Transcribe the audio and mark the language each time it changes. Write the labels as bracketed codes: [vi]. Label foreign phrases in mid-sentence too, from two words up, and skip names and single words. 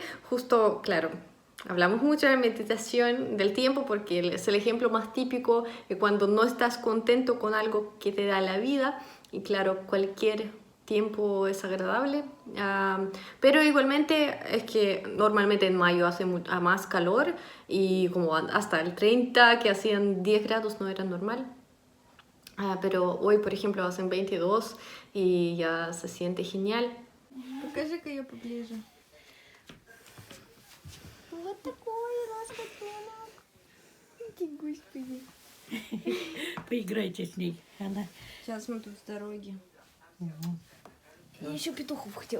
[es] Justo, claro, hablamos mucho de meditación del tiempo porque es el ejemplo más típico de cuando no estás contento con algo que te da la vida y claro, cualquier tiempo es agradable, pero igualmente es que normalmente en mayo hace más calor y como hasta el 30 que hacían 10 grados no era normal. Pero hoy por ejemplo hacen 22 y ya se siente genial. [ru] Покажи-ка ее поближе. Вот такой раскотенок. Господи. Поиграйте с ней. Она... Сейчас мы тут с дороги. Угу. Я еще петухов хотела.